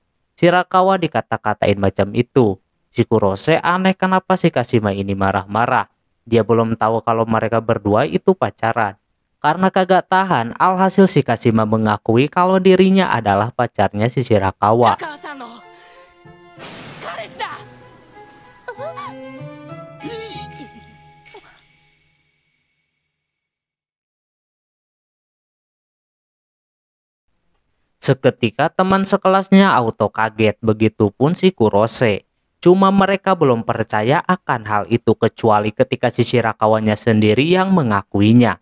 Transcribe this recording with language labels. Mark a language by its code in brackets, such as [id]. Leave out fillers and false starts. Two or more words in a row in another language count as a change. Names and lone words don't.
[id] Shirakawa dikata-katain macam itu. Si Kurose aneh kenapa si Kashima ini marah-marah. Dia belum tahu kalau mereka berdua itu pacaran. Karena kagak tahan, alhasil si Kashima mengakui kalau dirinya adalah pacarnya si Shirakawa. [ja] 高さんの彼氏だ。 [id] Seketika teman sekelasnya auto kaget, begitupun si Kurose. Cuma mereka belum percaya akan hal itu kecuali ketika si Shirakawanya sendiri yang mengakuinya.